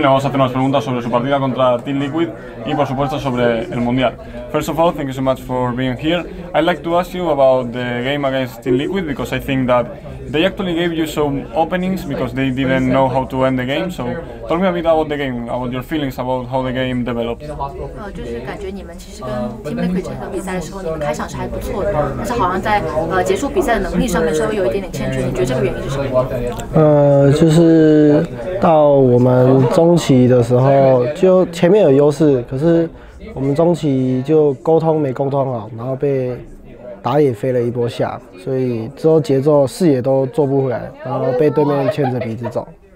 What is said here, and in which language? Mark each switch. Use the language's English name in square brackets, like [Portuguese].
[Spanish] Le vamos a hacer unas preguntas sobre su partida contra Team Liquid y por supuesto sobre el mundial. [English] First of all, thank you so much for being here. I'd like to ask you about the game against Team Liquid because I think that they actually gave you some openings because they didn't know how to end the game. So tell me a bit about the game, about your feelings about how the game developed. [Chinese] 就是感觉你们其实跟 Team Liquid 这场比赛的时候，你们开场是还不错的，但是好像在结束比赛的能力上面稍微有一点点欠缺。你觉得这个原因是什么？就是到我们中期的时候，就前面有优势，可是我们中期就沟通没沟通好，然后被打野飞了一波下，所以之后节奏视野都做不回来，然后被对面牵着鼻子走。